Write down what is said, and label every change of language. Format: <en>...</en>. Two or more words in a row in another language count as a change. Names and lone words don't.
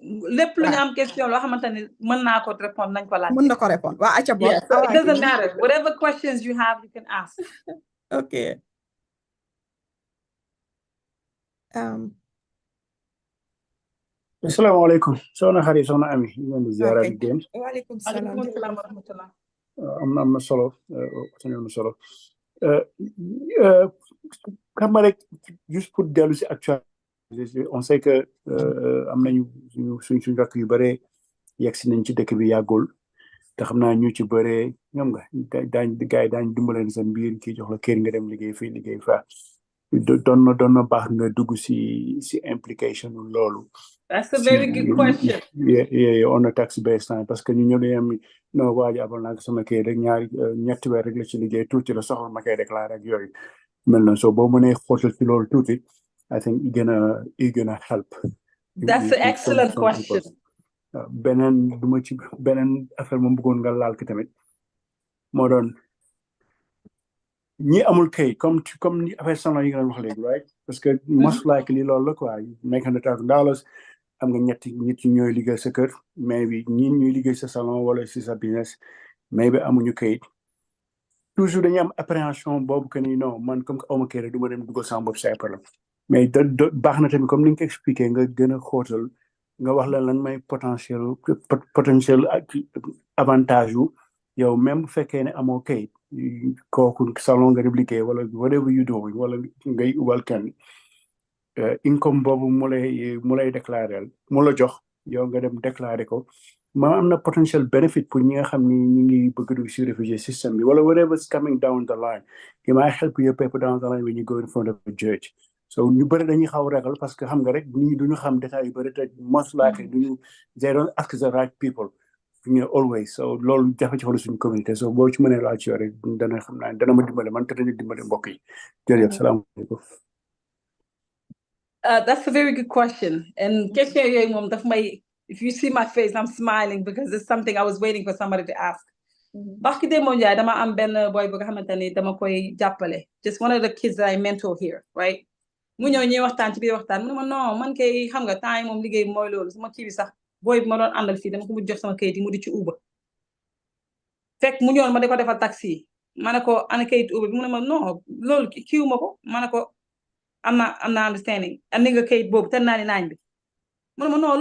<wo>lépp lu ñu am question loo xamante ne mën naa ko répondre nañ ko laaj. mën na ko répondre waa acca bon.</wo> <en>So it doesn't matter. Whatever questions you have, you can ask. Okay.</en> <ar>Assalamualaikum.</ar> <wo>Soxna Xari, soxna Ami, ñu ngi leen di ziara di génn.</wo> <ar>Waaleykum salaam wa rahmatullah.</ar> <wo>am na solo solo. Xam nga rek</wo> <fr>juste pour</fr> <wo>dellu si actualité,</wo> <fr>on sait que</fr> <wo>am nañu suñ rakk yu bare yegg si nañ ci dëkk bi yàggul te xam naa ñu ci bare ñoom nga gars yi daañu dimbaleen seen biir kii jox la kër nga dem liggéey fii liggéey fa doon na baax nga dugg si implication loolu.</wo> <en>That's a very good question. Yeah, on a tax based time</en> <fr>parce que</fr> <wo>ñu ñëw dañu am no waaji abal naa sama kër rek ñetti weer rek la ci liggéey tuuti la soxla ma koy déclaré ak yooyu mel na so boo mënee xóotal ci loolu tuuti</wo> <en>I think it gonna help. That's an excellent question.</en> <wo>Beneen duma ci beneen affaire moom bëggoon nga laal ki tamit moo doon ñi amul kayit comme ni affaire salon yi nga doon wax léegi right parce que</wo> <en>most likely</en> <wo>loolu la quoi make $100,000 am nga ñetti nit ñooy liggéey sa kër mais bi ñi ñuy liggéey sa salon wala si sa business mais bi amuñu kayit toujours dañuy am appréhension boobu que ni non man comme que awma kayit du ma dem dugal sama bopp say problème mais baax na tamit comme ni nga ko expliqué nga gën a xóotal nga wax la lan may</wo> <fr>potentiel avantage</fr> <wo>yu yow même bu fekkee ne amoo kayit kooku salon nga dem liggéey wala</wo> <en>whatever you doing</en> <wo>wala ngay ubal kenn income boobu mu lay déclarer mu la jox yow nga dem déclarer ko ma am na</wo> <en>potential benefit</en> <wo>pour ñi nga xam ni ñi ngi bëgg dugg si</wo> <en>refugee system</en> <wo>bi wala</wo> <en>whatever's coming down the line it might help your paper down the line when you go in front of a judge</en> <wo>so ñu bëri dañuy xaw ragal</wo> <fr>parce que</fr> <wo>xam nga rek nit ñi duñu xam détails yu bëri te</wo> <en>most likely</en> <wo>duñu</wo> <en>they don't ask the right people always</en> <wo>so loolu jafe-jafe la suñu communauté so boo ci mënee laaj rek dana xam naa dana ma dimbale man te dañu dimbale mbokk yi jërëjëf salaamaaleykum.</wo> <en>That's a very good question. And question</en> <wo>yooyu moom daf may</wo> <en>if you see my face I'm smiling because it's something I was waiting for somebody to ask.</en> <wo>Barki Demba Ndiaye dama am benn boy bu nga xamante ni dama koy jàppale</wo> <en>just one of the kids that I mentor here right</en> <wo>mu ñëw ñuy waxtaan ci biir waxtaan mu ne ma non man kay xam nga temps yi moom liggéey mooy loolu sama kii bi sax boy bi ma doon àndal fii dama ko mu jox sama kayit yi mu di ci Uber fekk mu ñëwoon ma di ko defal taxi ma ne ko ana kayit Uber bi mu ne ma non loolu kiiwu ma ko ma ne ko am na understanding andi nga kayit boobu ten naa ni naañ bi mu ne ma non</wo>